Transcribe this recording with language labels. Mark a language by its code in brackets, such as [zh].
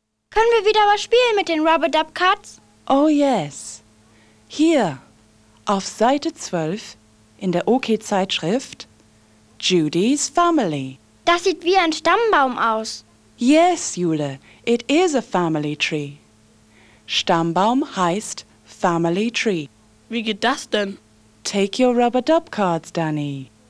[de] Können wir wieder was spielen mit den Rub-a-Dub-Cuts? [en] Oh yes. [de] Hier, auf Seite 12 in der OK-Zeitschrift, Judy's Family. Das sieht wie ein Stammbaum aus. [en] Yes, Jule, it is a family tree. [de] Stammbaum heißt Family Tree. Wie geht das denn? [en] Take your Rub-a-Dub-Cards, Danny.